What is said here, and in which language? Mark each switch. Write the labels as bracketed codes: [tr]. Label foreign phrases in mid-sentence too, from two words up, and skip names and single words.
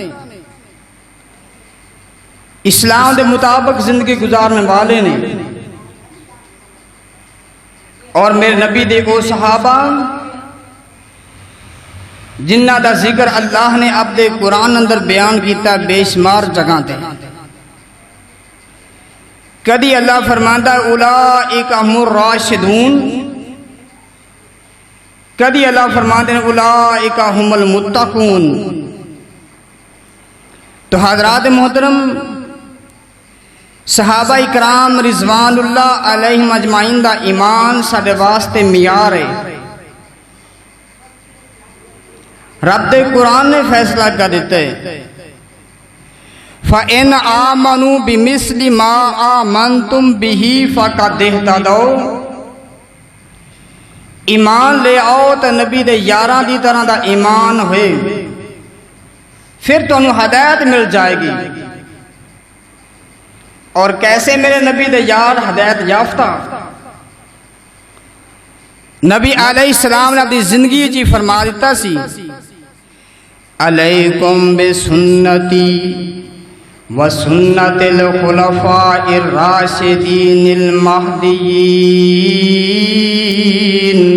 [pa] اسلام دے مطابق زندگی گزارنے والے نے، اور میرے نبی دے وہ صحابہ جنہ دا ذکر اللہ نے اپنے قرآن اندر بیان کیتا بے شمار جگہ تے۔ کدی اللہ فرماندا [ar] اولئک ھم الراشدون، [pa] کدی اللہ فرماندے [ar] اولئک ھم المتقون۔ [pa] تو حضرات محترم، صحابہ اکرام [ar] رضوان اللہ علیہم اجمعین [pa] دا ایمان ساڈے واسطے معیار ہے۔ رب دے قرآن نے فیصلہ کر دیتا ہے، [ar] فَإِنْ آمَنُوا بِمِثْلِ مَا آمَنْتُمْ بِهِ فَقَدْ اهْتَدَوْا۔ [pa] ایمان لے آؤ تو نبی دے یاراں دی طرح دا ایمان ہوئے، پھر تو انہوں ہدایت مل جائے گی۔ اور کیسے میرے نبی دے یار ہدایت یافتہ؟ نبی علیہ السلام نے اپنی زندگی جی فرما دیتا سی، [ar] علیکم بسنتی وسنت الخلفاء الراشدین المہدیین۔